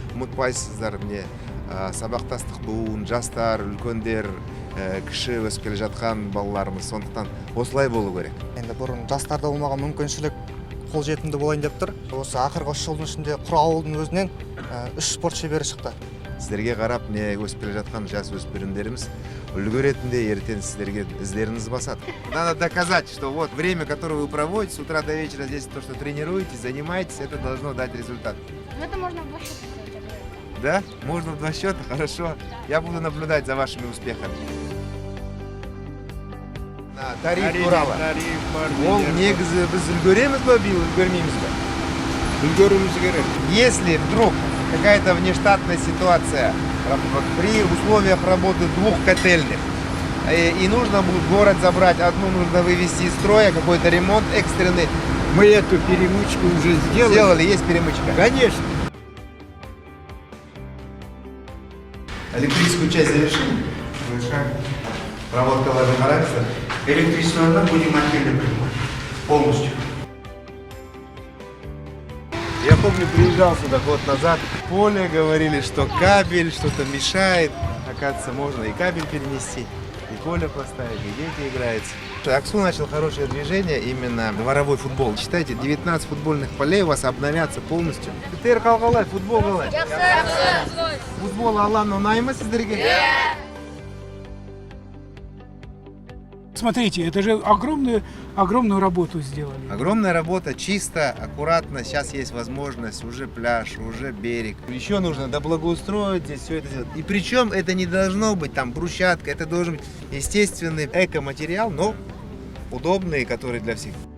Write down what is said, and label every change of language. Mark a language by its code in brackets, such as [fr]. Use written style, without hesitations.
[kk] Ұмытпайсыздар, міне сабақтастық буын, жастар, үлкендер, кіші өсіп келе жатқан балаларымыз, сондықтан осылай болу керек. Енді бұрын жастарда болмаған мүмкіншілік қолжетімді болайын деп тұр. Осы ақырғы 3 жылдың ішінде Құр ауылдың өзінен 3 спорт шебері шықты. Сіздерге қарап, не өсіп келе жатқан жас өспірімдеріміз үлгі ретінде ертең сіздерге іздеріңіз басады. [ru] Надо доказать, что вот время, которое вы проводите с утра до вечера здесь, то, что тренируетесь, занимаетесь, это должно дать результат. Это можно в 2 счета. Да? Можно в 2 счета? Хорошо. Я буду наблюдать за вашими успехами. [kk] Тариф туралы. Ол негізі біз үлгереміз бе, үлгермейміз бе? Үлгеруіміз керек. [ru] Если вдруг какая-то внештатная ситуация при условиях работы 2 котельных, и нужно будет город забрать, одну нужно вывести из строя, какой-то ремонт экстренный. Мы эту перемычку уже сделали. Сделали, есть перемычка? Конечно. Электрическую часть завершили? Завершаем. Проводка характер. Электричество будем отдельно принимать. Полностью. Я помню, приезжал сюда год назад. В поле говорили, что кабель что-то мешает. Оказывается, можно и кабель перенести, и поле поставить, и дети играются. Аксу начал хорошее движение, именно дворовой футбол. Считайте, 19 футбольных полей у вас обновятся полностью. Теперь [kk] қалай, футбол қалай? Футбол алаңы ұнаймы сіздерге? [ru] Смотрите, это же огромную работу сделали. Огромная работа, чисто, аккуратно. Сейчас есть возможность, уже пляж, уже берег. Еще нужно доблагоустроить здесь все это сделать. И причем это не должно быть там брусчатка, это должен быть естественный экоматериал, но удобный, который для всех.